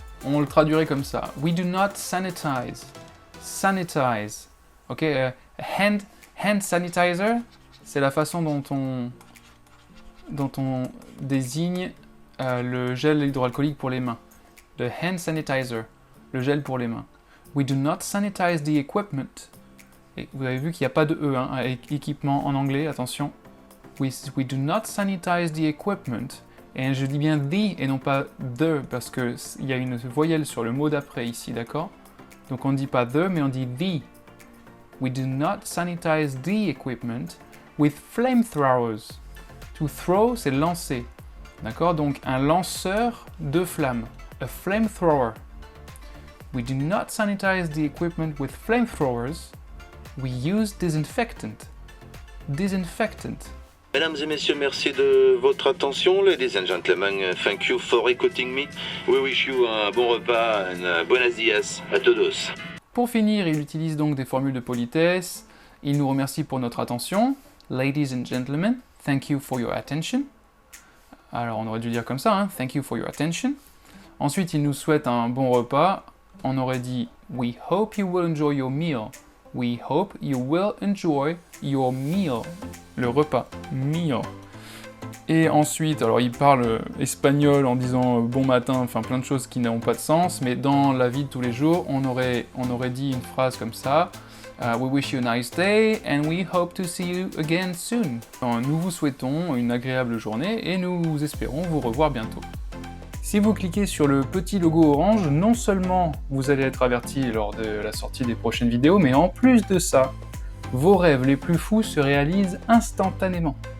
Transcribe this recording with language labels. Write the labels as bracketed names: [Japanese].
[French] On le traduirait comme ça. [English] We do not sanitize. Sanitize. [French] Ok, hand sanitizer, c'est la façon dont on désigne le gel hydroalcoolique pour les mains. Le hand sanitizer, le gel pour les mains. [English] We do not sanitize the equipment. [French] Et vous avez vu qu'il n'y a pas de E, hein, équipement en anglais, attention. [English] We do not sanitize the equipment. [French] Et je dis bien the et non pas the, parce qu'il y a une voyelle sur le mot d'après ici, d'accord? Donc on ne dit pas the, mais on dit the. [English] We do not sanitize the equipment with flamethrowers. [French] To throw, c'est lancer. D'accord? Donc un lanceur de flammes. [English] A flamethrower. We do not sanitize the equipment with flamethrowers. We use disinfectant. Disinfectant. [French] Mesdames et messieurs, merci de votre attention. [English] Ladies and gentlemen, thank you for écouting me. We wish you [French] un bon repas, [Spanish] buenos días [French] à todos. Pour finir, il utilise donc des formules de politesse. Il nous remercie pour notre attention. [English] Ladies and gentlemen, thank you for your attention. [French] Alors on aurait dû dire comme ça, hein? [English] Thank you for your attention. [French] Ensuite, il nous souhaite un bon repas. On aurait dit [English] We hope you will enjoy your meal. We hope you will enjoy your meal. [French] Le repas, meal. Et ensuite, alors il parle espagnol en disant bon matin, enfin plein de choses qui n'ont pas de sens, mais dans la vie de tous les jours, on aurait dit une phrase comme ça. [English] We wish you a nice day and we hope to see you again soon. [French] Nous vous souhaitons une agréable journée et nous espérons vous revoir bientôt. Si vous cliquez sur le petit logo orange, non seulement vous allez être averti lors de la sortie des prochaines vidéos, mais en plus de ça, vos rêves les plus fous se réalisent instantanément.